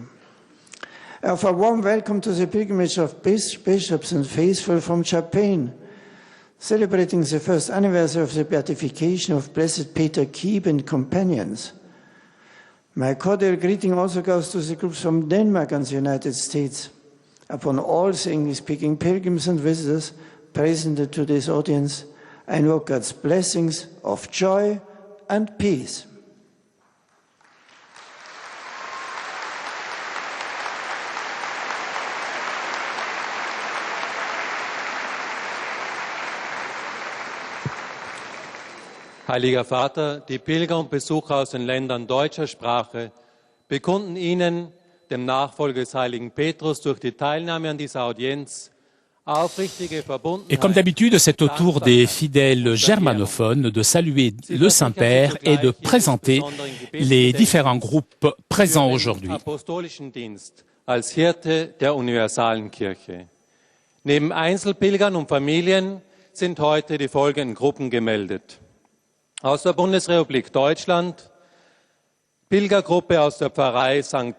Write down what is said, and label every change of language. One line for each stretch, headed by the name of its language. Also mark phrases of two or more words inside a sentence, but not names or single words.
English: I offer a warm welcome to the pilgrimage of bishops and faithful from Champagne, celebrating the first anniversary of the beatification of Blessed Peter Keep and companions. My cordial greeting also goes to the groups from Denmark and the United States. Upon all the English-speaking pilgrims and visitors present at today's audience, I invoke God's blessings of joy and peace.
German: Heiliger Vater, die Pilger und Besucher aus den Ländern deutscher Sprache bekunden Ihnen, dem Nachfolger des heiligen Petrus, durch die Teilnahme an dieser Audienz aufrichtige Verbundenheit.
French: Et comme d'habitude, c'est au tour des fidèles germanophones de saluer le Saint-Père et de présenter les différents groupes présents aujourd'hui.
German: Apostolischen Dienst als Hirte der universalen Kirche. Neben Einzelpilgern und Familien sind heute die folgenden Gruppen gemeldet. Aus der Bundesrepublik Deutschland, Pilgergruppe aus der Pfarrei St.